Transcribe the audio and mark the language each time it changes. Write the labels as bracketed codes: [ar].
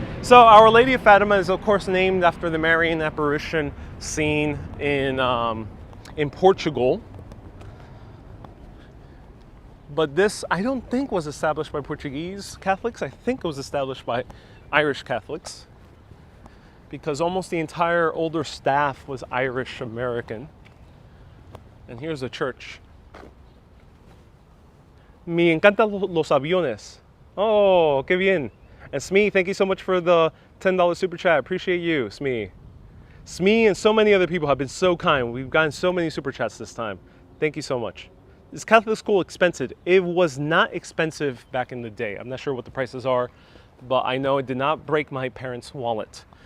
[en] So Our Lady of Fatima is of course named after the Marian apparition seen in Portugal, but this I don't think was established by Portuguese Catholics. I think it was established by Irish Catholics because almost the entire older staff was Irish American. And here's a church. [es] Me encantan los aviones. Oh, qué bien. [en] And Smee, thank you so much for the $10 super chat. Appreciate you, Smee. Smee and so many other people have been so kind. We've gotten so many super chats this time. Thank you so much. Is Catholic school expensive? It was not expensive back in the day. I'm not sure what the prices are, but I know it did not break my parents' wallet.